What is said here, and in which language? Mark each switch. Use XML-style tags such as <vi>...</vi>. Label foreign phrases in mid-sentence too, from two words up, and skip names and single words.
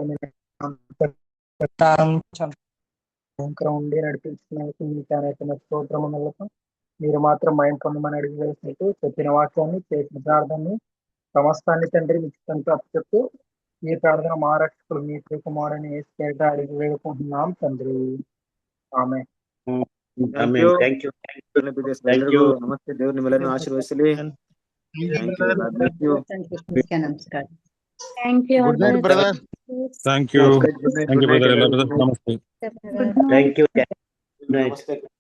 <te>ఉండి నడిపించినందుకు మీకు అనేకమైన స్తోత్రం వందనాలతో, మీరు మాత్రం మైండ్ పొందమని అడిగి వేసినట్టు చెప్పిన వాక్యాన్ని, చేసిన ప్రార్థనని సమస్తాన్ని తండ్రి మీకు చెప్తూ ఈ ప్రార్థన మా రక్షకుడు మీ కుమారుని యేసు అడిగి వేడుకుంటున్నాం తండ్రి. ఆమె</te> <en>thank you.</en> <kn>ಎಲ್ಲರಿಗೂ ನಮಸ್ತೆ. ದೇವ್ರು ನಿಮ್ಮೆಲ್ಲರನ್ನು ಆಶೀರ್ವದಿಸಲಿ. ನಮಸ್ಕಾರ.</kn> <en>thank you. Good night brother. Thank you. Thank you brother.</en> <kn>ಎಲ್ಲ ಬ್ರದರ್ ನಮಸ್ತೆ.</kn> <en>thank you.</en> <kn>ನಮಸ್ತೆ.</kn>